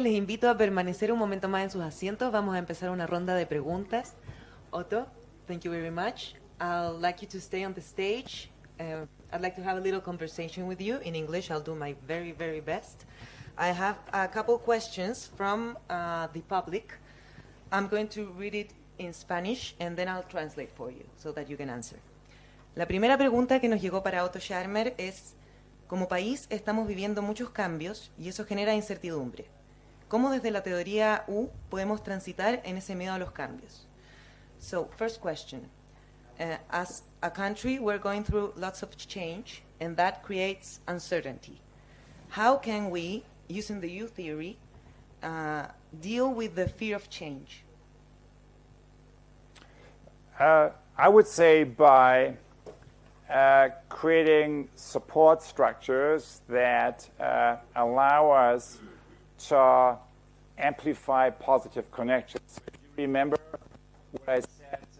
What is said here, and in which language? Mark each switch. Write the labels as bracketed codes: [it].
[es] Les invito a permanecer un momento más en sus asientos. Vamos a empezar una ronda de preguntas. [en] Otto, thank you very much. I'd like you to stay on the stage. I'd like to have a little conversation with you in English. I'll do my very, very best. I have a couple questions from the public. I'm going to read it in Spanish and then I'll translate for you so that you can answer. [es] La primera pregunta que nos llegó para Otto Scharmer es: como país estamos viviendo muchos cambios y eso genera incertidumbre. ¿Cómo desde la teoría U podemos transitar en ese miedo a los cambios? [en] So, first question. As a country, we're going through lots of change and that creates uncertainty. How can we, using the U theory, deal with the fear of change? I would say by creating support structures that allow us to amplify positive connections. If you remember what I said